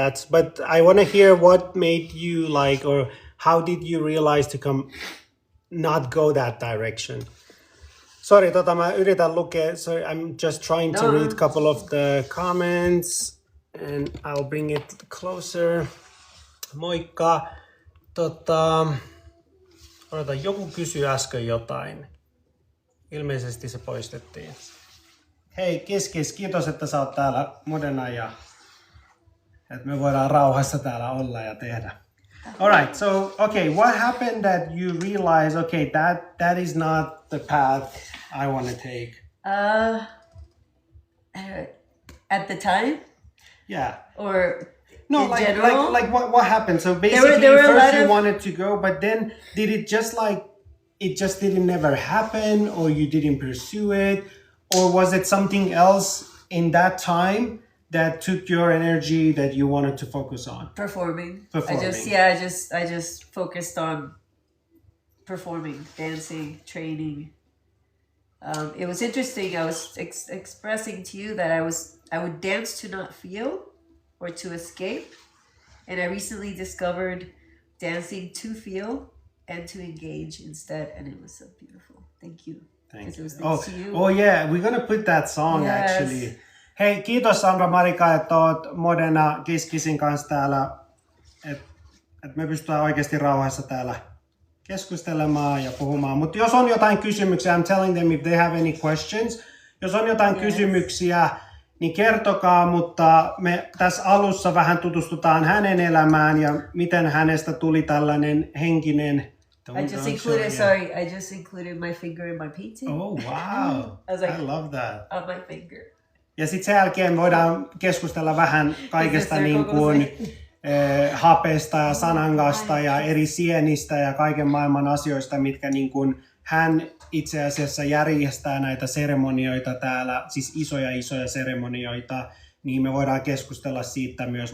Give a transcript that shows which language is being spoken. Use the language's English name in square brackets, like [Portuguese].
[English] But I want to hear what made you like, or how did you realize to not go that direction? Sorry, [Finnish] mä yritän lukea. [English] Sorry, I'm just trying to read a couple of the comments and I'll bring it closer. [Finnish] Moikka. Odota, joku kysyi äsken jotain. Ilmeisesti se poistettiin. Hei, kiitos, että sä oot täällä modena ja että me voidaan rauhassa täällä olla ja tehdä. [English] Alright, so, okay, what happened that you realized, okay, that is not the path I want to take? At the time? Yeah. Or no, in like general? like what happened? So basically, first you wanted to go, but then did it just didn't never happen, or you didn't pursue it, or was it something else in that time that took your energy that you wanted to focus on? Performing. Performing. I just focused on performing, dancing, training. It was interesting. I was expressing to you that I would dance to not feel or to escape. And I recently discovered dancing to feel and to engage instead. And it was so beautiful. Thank you. Thank you. It was thanks to you. Oh yeah, we're gonna put that song actually. [Finnish] Hei, kiitos Sandra Marika, että oot modena Kiskisin kanssa täällä. Että me pystytään oikeasti rauhassa täällä keskustelemaan ja puhumaan. Mutta jos on jotain kysymyksiä, [English] I'm telling them if they have any questions. [Finnish] Jos on jotain kysymyksiä, niin kertokaa, mutta me tässä alussa vähän tutustutaan hänen elämään ja miten hänestä tuli tällainen henkinen... [English] I just included my finger in my painting. Oh wow, I love that. On my finger. [Finnish] Ja sitten sen jälkeen voidaan keskustella vähän kaikesta niin kuin hapesta ja sanangasta ja eri sienistä ja kaiken maailman asioista, mitkä niin kuin hän itse asiassa järjestää näitä seremonioita täällä, siis isoja seremonioita, niin me voidaan keskustella siitä myös.